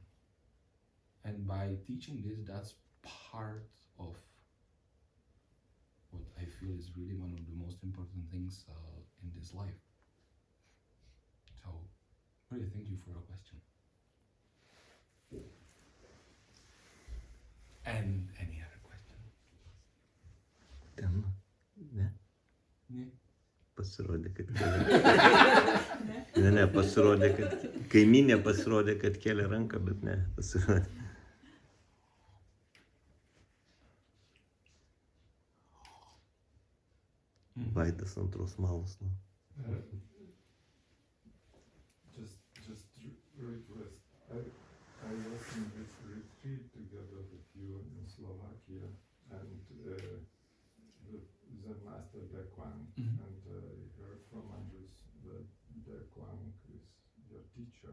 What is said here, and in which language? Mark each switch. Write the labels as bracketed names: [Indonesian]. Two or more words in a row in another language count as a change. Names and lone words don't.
[English] And by teaching this, that's part of what I feel is really one of the most important things in this life. So, really thank you for your question. And any other question? [Lithuanian] Ten. Ne? Ne? Pasirodė, kad kėlė. Ne, pasirodė, kad kaimynė pasirodė, kad kėlė ranką, bet ne, pasirodė. Vaidas antros malos. [English] No? Just request. I was in this retreat together with you in Slovakia, and the master Dekwang, Mhm. and you heard from Andres that Dekwang is your teacher.